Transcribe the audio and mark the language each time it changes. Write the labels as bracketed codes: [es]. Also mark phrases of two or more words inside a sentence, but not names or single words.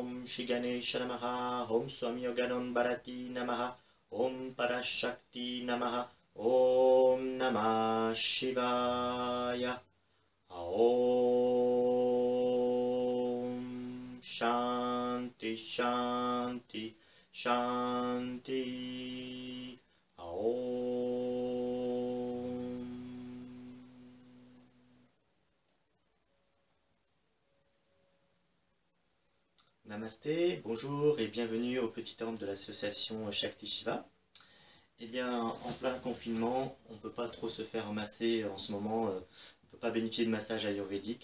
[sa] श्री गणेश नमः, ॐ स्वामी योगानन्द भारती नमः, ॐ पराशक्ति नमः, ॐ नमः शिवाय, ॐ शान्ति शान्ति शान्ति, ॐ. [fr] Namasté, bonjour et bienvenue au petit temple de l'association Shakti Shiva. Eh bien, en plein confinement, on ne peut pas trop se faire masser en ce moment, on ne peut pas bénéficier de massage ayurvédique.